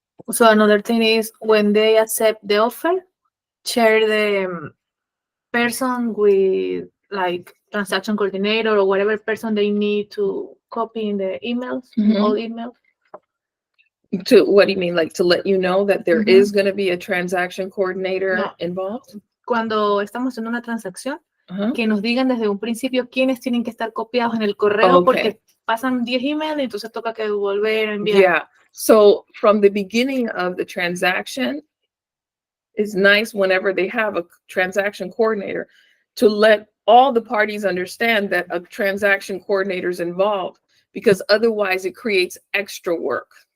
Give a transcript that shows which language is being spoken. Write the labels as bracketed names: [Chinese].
[English] So another thing is when they accept the offer, share the person with like transaction coordinator or whatever person they need to copy in the emails, all emails. To what do you mean? Like to let you know that there is going to be a transaction coordinator involved? [Spanish] Cuando estamos en una transacción, Uh-huh. que nos digan desde un principio quiénes tienen que estar copiados en el correo, porque pasan 10 emails y entonces toca que volver a enviar. Yeah. [English] So from the beginning of the transaction, it's nice whenever they have a transaction coordinator to let all the parties understand that a transaction coordinator is involved, because otherwise it creates extra work.